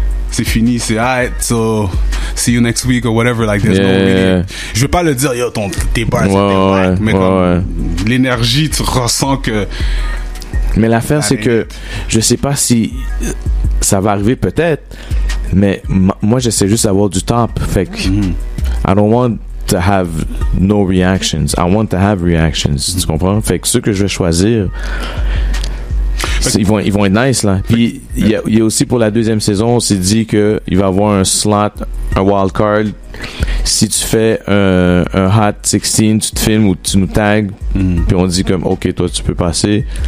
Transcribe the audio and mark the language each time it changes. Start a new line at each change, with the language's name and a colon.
French: C'est fini,
English: c'est alright, so see you next week or whatever, like there's no really...
French: Je veux pas le dire, yo, tes bars, c'est mais comme l'énergie, tu ressens que... Mais l'affaire, c'est que je sais pas si ça va arriver peut-être, mais moi, j'essaie juste d'avoir du top.
English: Fait que I don't want to have no reactions. I want to have reactions.
French: Tu comprends? Fait que ceux que je vais choisir, ils vont être nice, là. Puis, il y a aussi pour la deuxième saison, on s'est dit qu'il va y avoir un slot, un wild card. Si tu fais un Hot 16, tu te filmes ou tu nous tags, puis on dit comme, OK, toi, tu peux passer.